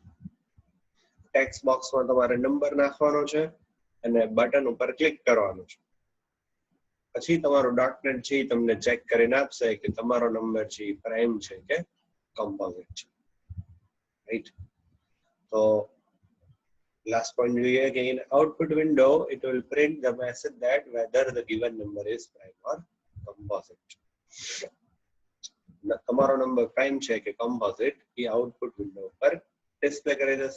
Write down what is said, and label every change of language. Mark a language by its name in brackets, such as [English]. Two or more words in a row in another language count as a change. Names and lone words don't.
[English] text boxમાં [Gujarati] તમારે નંબર નાખવાનો છે અને બટન ઉપર ક્લિક કરવાનું છે. પછી તમારો .NET છે તમને ચેક કરીને આપશે કે તમારો નંબર છે પ્રાઇમ છે કે કોમ્પોઝિટ છે, રાઈટ? [English] તો last point [Gujarati] જોઈએ કે [English] in output window it will print the message that whether the given number is prime or composite. [Gujarati] તમારો નંબર પ્રાઇમ છે કે કોમ્પોઝિટ એ [English] output window [Gujarati] પર ડિસ્પ્લે કરી દેશે.